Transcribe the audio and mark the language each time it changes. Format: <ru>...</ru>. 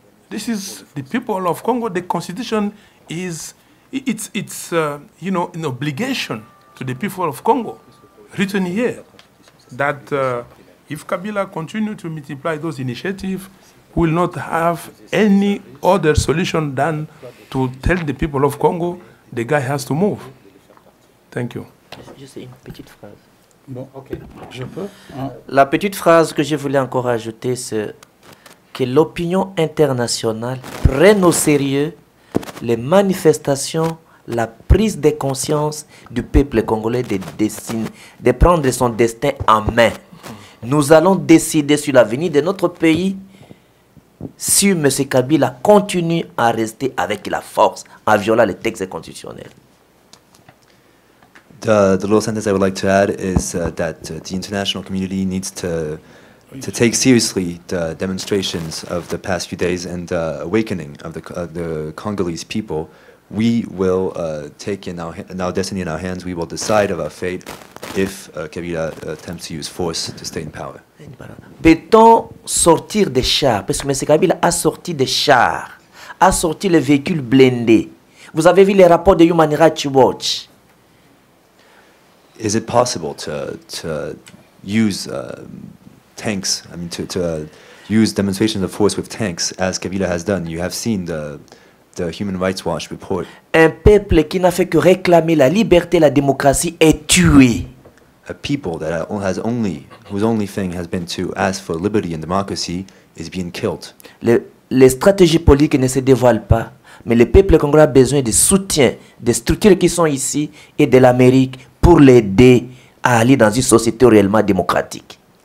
<en>This is the people of Congo. The constitution is, it's an obligation to the people of Congo, written here, that if Kabila continue to multiply those initiatives, we will not have any other solution than to tell the people of Congo the guy has to move. Thank you.</en> <fr>Juste une petite phrase. Bon, ok, je peux. La petite phrase que je voulais encore ajouter, c'est que l'opinion internationale prenne au sérieux les manifestations, la prise de conscience du peuple congolais de prendre son destin en main. Nous allons décider sur l'avenir de notre pays si M. Kabila continue à rester avec la force en violant les textes constitutionnels.</fr> <en>The little sentence I would like to add is that the international community needs to take seriously the demonstrations of the past few days and the awakening of the Congolese people. We will take in our destiny in our hands. We will decide of our fate if Kabila attempts to use force to stay in power.</en> <fr>Peut-on sortir des chars? Parce que M. Kabila a sorti des chars, a sorti les véhicules blindés. Vous avez vu les rapports de Human Rights Watch.</fr> <en>Is it possible to use tanks? I mean, to use demonstrations of force with tanks, as Kabila has done? You have seen the Human Rights Watch report.</en> <fr>Un peuple qui n'a fait que réclamer la liberté et la démocratie est tué.</fr> <en>A people that whose only thing has been to ask for liberty and democracy is being killed.</en> <fr>Les stratégies politiques ne se dévoilent pas, mais le peuple congolais a besoin de soutien des structures qui sont ici et de l'Amérique pour l'aider à aller dans une société réellement démocratique.</fr>